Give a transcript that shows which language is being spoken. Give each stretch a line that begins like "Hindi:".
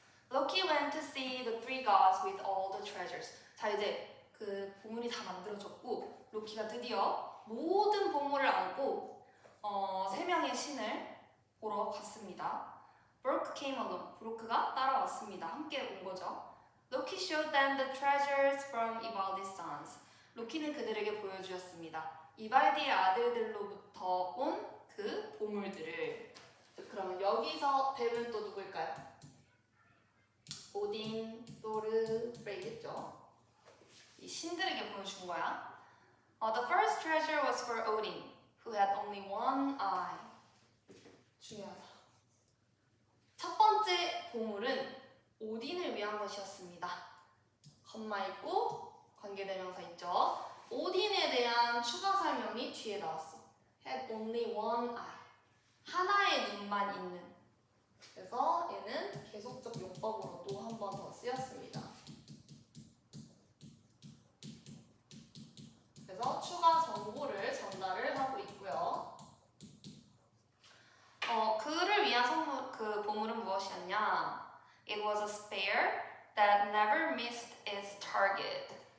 English: Loki went to see the 3 gods with all the treasures.
Korean: 자, 이제 그 보물이 다 만들어졌고 로키가 드디어 모든 보물을 안고 3명의 신을 보러 갔습니다.
English: Brooke came along.
Korean: 브로크가 따라왔습니다. 함께 온 거죠.
English: Loki showed them the treasures from Ivaldi's sons.
Korean: 로키는 그들에게 보여주었습니다. 이발디의 아들들로부터 온 그 보물들을. 그러면 여기서 뱀은 또 누구일까요? 오딘, 토르, 프레이겠죠. 이 신들에게 보여준 거야.
English: The first treasure was for Odin, who had only one eye.
Korean: 중요하다. 첫 번째 보물은 오딘을 위한 것이었습니다. 컴마 있고 관계대명사 있죠. 오딘에 대한 추가 설명이 뒤에 나왔어.
English: Had only one eye.
Korean: 하나의 눈만 있는. 그래서 얘는 계속적 용법으로 또 한 번 더 쓰였습니다. 그래서 추가 정보를 전달을 하고 있고요. 그를 위한 그 보물은 무엇이었냐?
English: It was a spear that never missed its target.